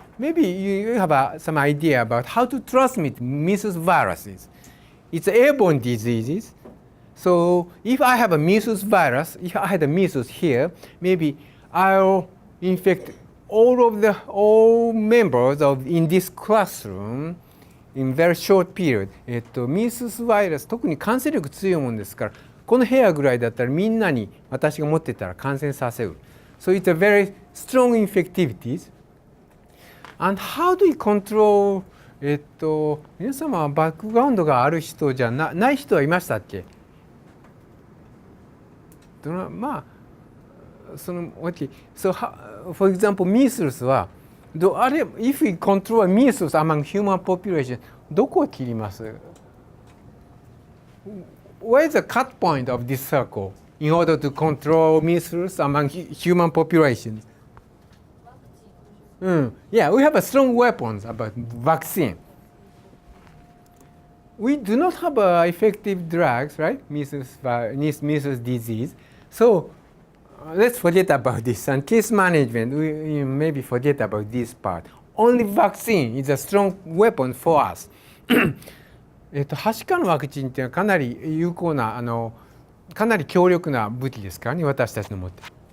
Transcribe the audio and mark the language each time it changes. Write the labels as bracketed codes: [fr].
[en] Maybe you have some idea about how to transmit measles viruses. It's airborne diseases. So if I have a measles virus, if I had a measles here, maybe I'll infect all members in this classroom in very short period. [ja] ミーススバイラス、特に感染力強いもんですから、この部屋ぐらいだったらみんなに私が持ってたら感染させる。 [en] So it's a very strong infectivities. And how do you control [ja] 皆様はバックグラウンドがある人じゃない人はいましたっけ？まあその [en] OK. So for example, measles はif we control measles among human population [ja] どこを切ります？ [en] Where is the cut point of this circle in order to control measles among human populations? Yeah, we have a strong weapons about vaccine. We do not have effective drugs, right? Measles disease. So let's forget about this. And case management, we maybe forget about this part. Only vaccine is a strong weapon for us. [ja] はしかのワクチンっていうのはかなり有効なかなり強力な武器ですからね、私たちの持ってる。